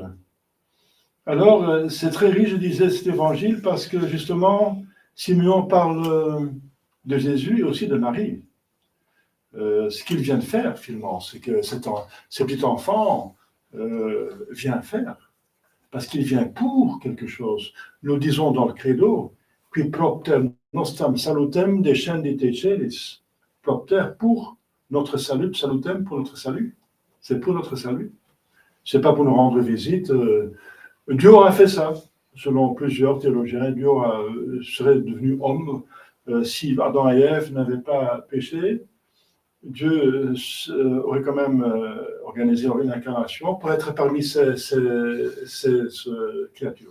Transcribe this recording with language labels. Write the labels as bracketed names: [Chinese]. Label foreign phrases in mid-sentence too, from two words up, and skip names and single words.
[French] Alors, c'est très riche, je disais, cet évangile, parce que justement, Simeon parle de Jésus et aussi de Marie. Ce qu'il vient de faire, finalement, c'est que ce petit enfant vient faire, parce qu'il vient pour quelque chose. Nous disons dans le credo, [Latin] qui propter nostam salutem descendite celis. [French] Propter pour notre salut, salutem pour notre salut. C'est pour notre salut. C'est pas pour nous rendre visite. Dieu a fait ça. Selon plusieurs théologiens, Dieu serait devenu homme si Adam et Ève n'avaient pas péché. Dieu aurait quand même organisé une incarnation pour être parmi ces créatures.